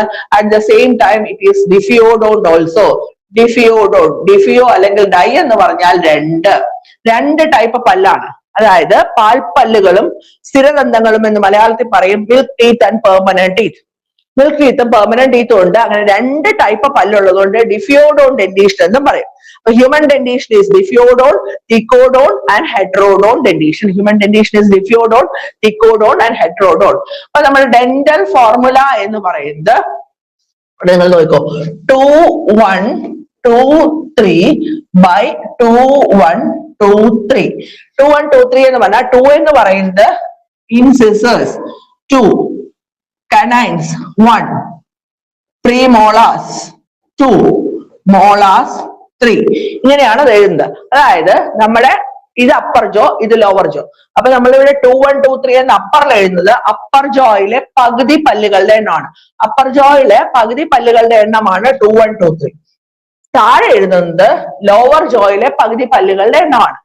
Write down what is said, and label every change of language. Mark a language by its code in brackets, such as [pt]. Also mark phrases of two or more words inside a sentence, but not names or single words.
[en] at the same time it is diffiodon also. [ml] ഡിഫിയോ അല്ലെങ്കിൽ ഡൈ എന്ന് പറഞ്ഞാൽ രണ്ട് ടൈപ്പ് പല്ലാണ്. അതായത് പാൽപ്പല്ലുകളും സ്ഥിരദന്തങ്ങളും എന്ന് മലയാളത്തിൽ പറയും. [en] milk teeth and permanent teeth. [ml] മിൽക്ക് ടീത്തും പെർമനന്റ് ടീത്തും ഉണ്ട്. അങ്ങനെ 2 ടൈപ്പ് പല്ലുള്ളതുകൊണ്ട് [en] diffiodon dentition [ml] എന്നും പറയും. [en] Human dentition is diffiodon, thicodon and heterodon dentition. Human dentition is diffiodon, thicodon and heterodon. [ml] അപ്പൊ നമ്മൾ [en] dental formula [ml] എന്ന് പറയുന്നത് നിങ്ങൾ നോക്കോ, 2123/2123. 2123 എന്ന് പറഞ്ഞാൽ 2 എന്ന് പറയുന്നത് [en] incisors, 2 canines, 1 premolars, 2 molars, [ml] 3. ഇങ്ങനെയാണ് അത് എഴുതുന്നത്. അതായത് നമ്മുടെ ഇത് [en] upper jaw, [ml] ഇത് [en] lower jaw. [ml] അപ്പൊ നമ്മളിവിടെ 2123 എന്ന് അപ്പറിൽ എഴുതുന്നത് അപ്പർ ജോയിലെ പകുതി പല്ലുകളുടെ എണ്ണമാണ്. അപ്പർ ജോയിലെ പകുതി പല്ലുകളുടെ എണ്ണമാണ് 2123. താഴെ എഴുതുന്നത് ലോവർ ജോയിലെ പകുതി പല്ലുകളുടെ എണ്ണമാണ്.